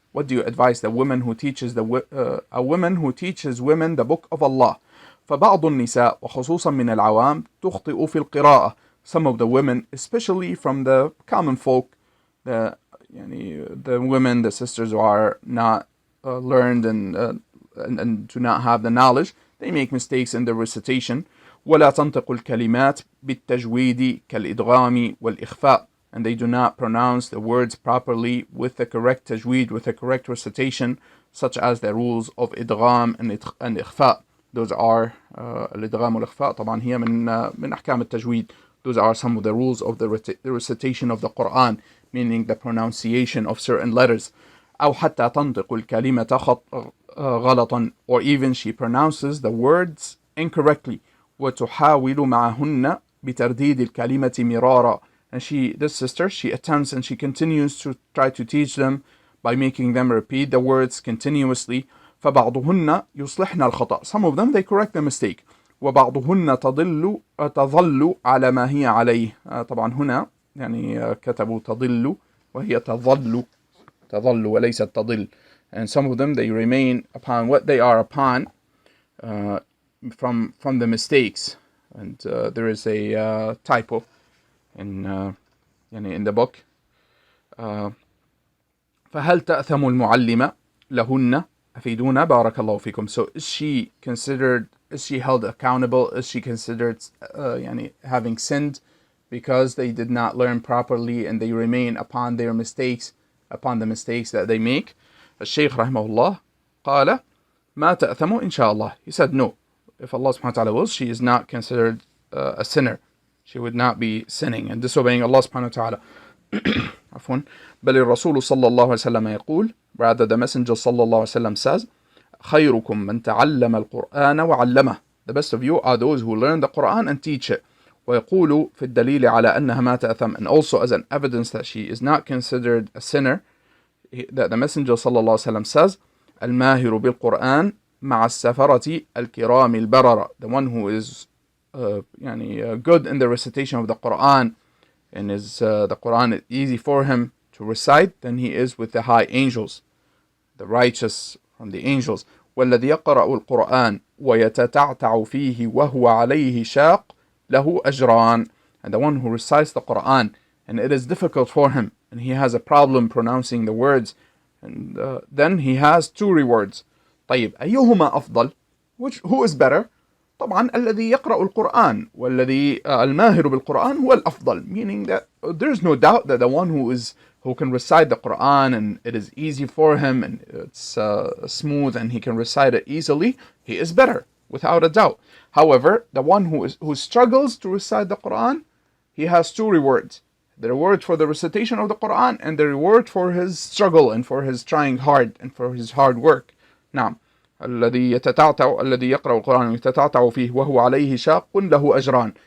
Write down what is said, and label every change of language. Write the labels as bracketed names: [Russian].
[English] What do you advise the woman who teaches a woman who teaches women the book of Allah? [Arabic] فبعض النساء وخصوصا من العوام تخطئ في القراءة. [English] Some of the women, especially from the common folk, the women, the sisters who are not learned and do not have the knowledge, they make mistakes in the recitation. [Arabic] ولا تنطق الكلمات بالتجويد كالإدغام والإخفاء. [English] And they do not pronounce the words properly with the correct tajweed, with the correct recitation, such as the rules of idgham and ikhfa. Those are [Arabic] الإدغام والإخفاء طبعا هي من أحكام التجويد. [English] Those are some of the rules of the recitation of the Quran, meaning the pronunciation of certain letters. [Arabic] أو حتى تنطق الكلمة غلطا, [English] or even she pronounces the words incorrectly. [Arabic] وتحاول معهن بترديد الكلمة مرارا. [English] And this sister, she attempts and she continues to try to teach them by making them repeat the words continuously. [Arabic] فبعضهن يصلحن الخطأ. [English] Some of them, they correct the mistake. [Arabic] وبعضهن تظل على ما هي عليه. طبعا هنا يعني كتبوا تضل وهي تظل وليست تضل. [English] And some of them, they remain upon what they are upon from the mistakes. And there is a typo in the book. [Arabic] فهل تأثم المعلمة لهن أفيدونا بارك الله فيكم. [English] So is she held accountable? Is she considered having sinned because they did not learn properly and they remain upon the mistakes that they make? [Arabic] al-Sheikh rahimahullah قال ما تأثم إن شاء الله. [English] He said no. If Allah subhanahu wa ta'ala wills, she is not considered a sinner. She would not be sinning and disobeying Allah subhanahu wa ta'ala. [Arabic] عفوا. بل الرسول صلى الله عليه وسلم يقول, [English] rather the messenger صلى الله عليه وسلم says, [Arabic] خيركم من تعلم القرآن وعلمه. [English] The best of you are those who learn the Quran and teach it. [Arabic] ويقول في الدليل على أنها ما تأثم. [English] And also as an evidence that she is not considered a sinner, that the messenger صلى الله عليه وسلم says, [Arabic] الماهر بالقرآن مع السفرة الكرام البررة. [English] The one who is good in the recitation of the Quran and the Quran is easy for him to recite, then he is with the high angels, the righteous from the angels. [Arabic] والذي يقرأ القرآن ويتتعتع فيه وهو عليه شاق له أجران. [English] And the one who recites the Quran and it is difficult for him and he has a problem pronouncing the words, and then he has 2 rewards. [Arabic] طيب أيهما أفضل? [English] Who is better? [Arabic] طبعا الذي يقرأ القرآن والذي الماهر بالقرآن هو الأفضل, [English] meaning that there's no doubt that the one who can recite the Quran and it is easy for him and it's smooth and he can recite it easily, he is better without a doubt. However, the one who struggles to recite the Quran, he has 2 rewards: the reward for the recitation of the Quran and the reward for his struggle and for his trying hard and for his hard work. [Arabic] نعم. الذي يقرأ القرآن ويتتعتع فيه وهو عليه شاق له أجران.